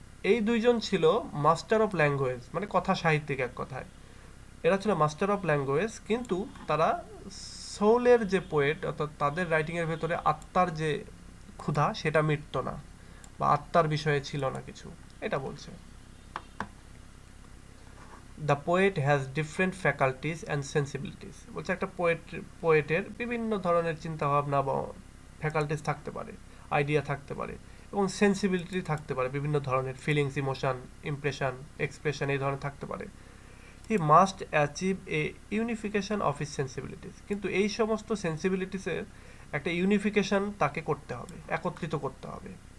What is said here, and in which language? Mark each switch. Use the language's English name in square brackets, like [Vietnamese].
[Bangla] এই দুইজন ছিল [English] master of language, [Bangla] মানে কথা সাহিত্যিক এক কথায়, এরা ছিল মাস্টার অফ ল্যাঙ্গুয়েজ, কিন্তু তারা সোলের যে পোয়েট, অর্থাৎ তাদের রাইটিংয়ের ভেতরে আত্মার যে ক্ষুধা সেটা মিটত না, বা আত্মার বিষয়ে ছিল না কিছু, এটা বলছে। [English] The poet has different faculties and sensibilities. [Bangla] বলছে একটা পোয়েটের বিভিন্ন ধরনের চিন্তাভাবনা বা ফ্যাকাল্টিস থাকতে পারে, আইডিয়া থাকতে পারে, এবং সেন্সিবিলিটি থাকতে পারে, বিভিন্ন ধরনের ফিলিংস, ইমোশন, ইমপ্রেশন, এক্সপ্রেশন এই ধরনের থাকতে পারে। [English] he must achieve a unification of his sensibilities, [Bangla] কিন্তু এই সমস্ত সেন্সিবিলিটিসের একটা ইউনিফিকেশন তাকে করতে হবে, একত্রিত করতে হবে।